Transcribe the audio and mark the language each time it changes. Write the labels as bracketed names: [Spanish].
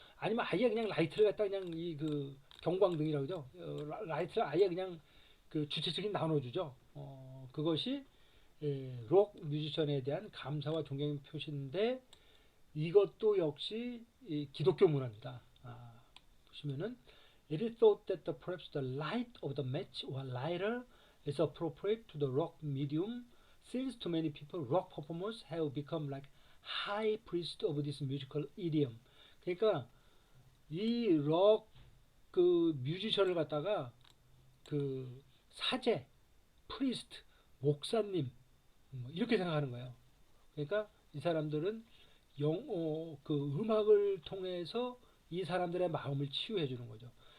[Korean] 아니면 아예 그냥 라이트를 갖다 그냥 이 그 경광등이라고 그러죠. 라이트를 아예 그냥 그 주체적인 나눠주죠. 그것이 록 뮤지션에 대한 감사와 존경의 표시인데 이것도 역시 기독교 문화입니다. 보시면은 [English] It is thought that perhaps the light of the match or lighter is appropriate to the rock medium since to many people rock performers have become like high priest of this musical idiom. [Korean] 그러니까 이 록 그 뮤지션을 갖다가 그 사제, 프리스트, 목사님 이렇게 생각하는 거예요. 그러니까 이 사람들은 그 음악을 통해서 이 사람들의 마음을 치유해 주는 거죠.